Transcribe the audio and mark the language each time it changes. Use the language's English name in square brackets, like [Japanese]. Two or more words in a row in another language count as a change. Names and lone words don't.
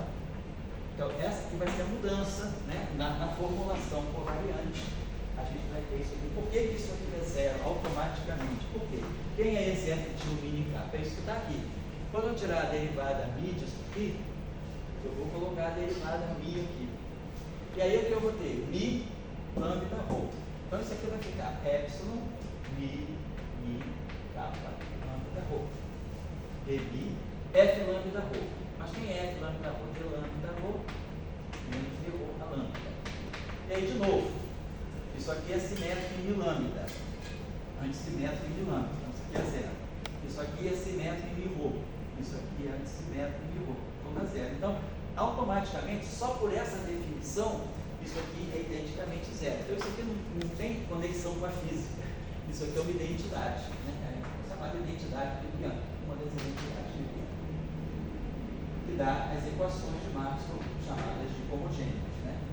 [Portuguese] Então essa aqui vai ser a mudança, né, na formulação covariante. A gente vai ter isso aqui. Por que isso Quem é esse F tio mini capa? É isso que está aqui. Quando eu tirar a derivada mi disso aqui, eu vou colocar a derivada mi aqui. E aí o que eu vou ter? Mi lambda rho. Então isso aqui vai ficar epsilon mi capa lambda rho. Dmi F lambda rho. Mas quem é F lambda rho? De lambda rho menos de rho a lambda. E aí de novo, isso aqui é simétrico em mi lambda. Antissimétrico em mi lambda. Então isso aqui é zero. Isso aqui é simétrico em mi rho. Isso aqui é antissimétrico em mi rho. Tudo a zero. Então, automaticamente, só por essa definição, isso aqui é identicamente zero. Então isso aqui não tem conexão com a física. Isso aqui é uma identidade, né? É chamada identidade libriana, uma das identidades librianas, que dá as equações de Maxwell chamadas de homogêneas, né?